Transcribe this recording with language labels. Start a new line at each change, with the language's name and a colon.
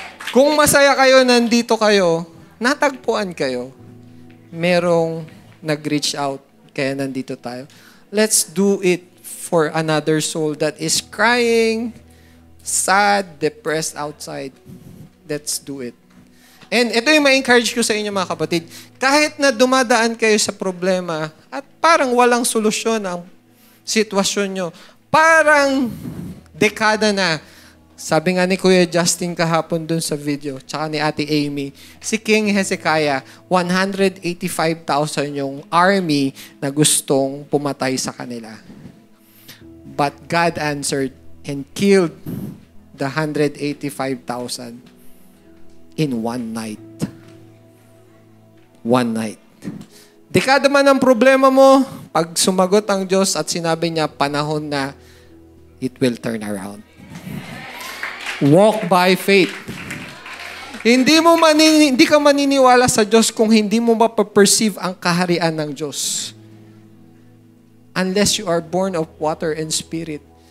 Filipino: Kung masaya kayo, nandito kayo, natagpuan kayo, merong nag-reach out, kaya nandito tayo.
English: Let's do it for another soul that is crying, sad, depressed outside. Let's do it.
Filipino: And ito yung ma-encourage ko sa inyo mga kapatid. Kahit na dumadaan kayo sa problema at parang walang solusyon ang sitwasyon nyo, parang dekada na. Sabi nga ni Kuya Justin kahapon dun sa video, tsaka ni Ate Amy, si King Hezekiah, 185,000 yung army na gustong pumatay sa kanila.
English: But God answered and killed the 185,000 in one night. One night.
Filipino: Dekada man ang problema mo, pag sumagot ang Diyos at sinabi niya, panahon na,
English: it will turn around.
Filipino: Walk by faith. Hindi ka maniniwala sa Diyos kung hindi mo mapaperceive ang kaharian ng Diyos.
English: Unless you are born of water and spirit.